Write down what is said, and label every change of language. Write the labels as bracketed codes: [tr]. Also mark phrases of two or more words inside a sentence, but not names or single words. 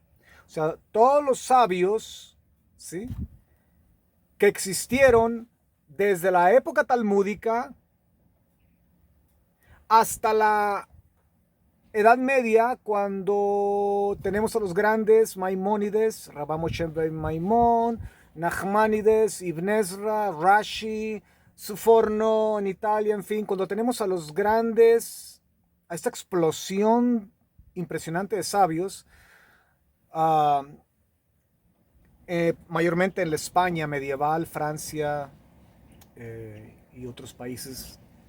[es] O sea, todos los sabios, ¿sí?, que existieron desde la época talmúdica hasta la Edad Media, cuando tenemos a los grandes Maimónides, Rabba Moshe ben Maimón, Nachmanides, Ibn Ezra, Rashi, Suforno en Italia, en fin, cuando tenemos a los grandes, a esta explosión impresionante de sabios, mayormente en la España medieval, Francia y otros países.